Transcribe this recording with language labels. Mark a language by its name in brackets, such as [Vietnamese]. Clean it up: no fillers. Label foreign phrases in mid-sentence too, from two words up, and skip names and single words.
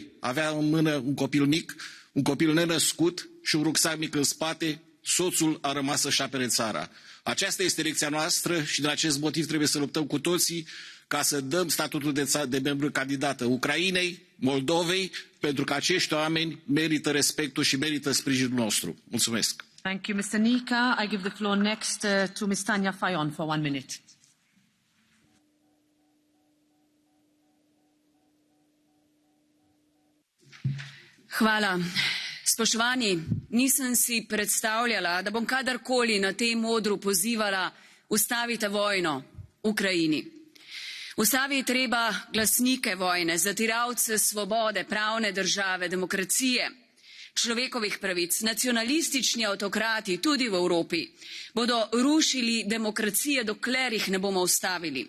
[Romanian] Avea în mână un copil mic, un copil nenăscut și un rucsac mic în spate. Soțul a rămas să-și apere țara. Aceasta este lecția noastră și din acest motiv trebuie să luptăm cu toții ca să dăm statutul de membru candidată Ucrainei, Moldovei, pentru că acești oameni merită respectul și merită sprijinul nostru. Mulțumesc! [English] Thank you, Mr. Nika. I give the floor next to Ms. Tanja Fajon for 1 minute. [Slovenian] Hvala. Spoštovani, nisem si predstavljala, da bom kadarkoli na tem odru pozivala ustavite vojno Ukrajini. Ustavi je treba glasnike vojne, zatiralce svobode, pravne države, demokracije, človekovih pravic. Nacionalistični avtokrati, tudi v Evropi, bodo rušili demokracije, dokler jih ne bomo ustavili.